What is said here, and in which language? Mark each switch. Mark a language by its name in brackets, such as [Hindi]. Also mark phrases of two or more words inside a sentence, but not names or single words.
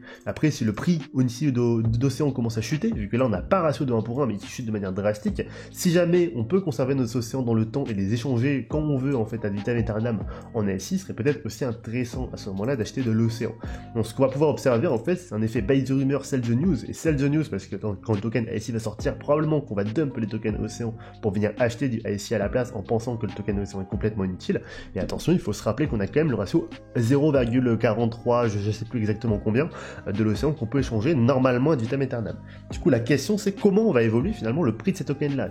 [French] Après, si le prix ici d'Océan commence à chuter, vu que là on n'a pas un ratio de 1 pour 1, mais qui chute de manière drastique, si jamais on peut conserver nos Océans dans le temps et les échanger quand on veut en fait à [Latin] vitam aeternam [French] en ASI, serait peut-être aussi intéressant à ce moment-là d'acheter de l'Océan. Donc ce qu'on va pouvoir observer en fait, c'est un effet [English] buy the rumor, sell the news, [French] et [English] sell the news [French] parce que quand le token ASI va sortir, probablement qu'on va dump les tokens Océan pour venir acheter du ASI à la place en pensant que le token Océan est complètement inutile. Et attention, il faut se rappeler qu'on a quand même le ratio 0,43, je sais plus exactement combien, de l'Océan qu'on peut échanger normalement à [Latin] vitam aeternam. [French] Du coup, la question c'est comment on va évoluer finalement le prix de ces tokens-là.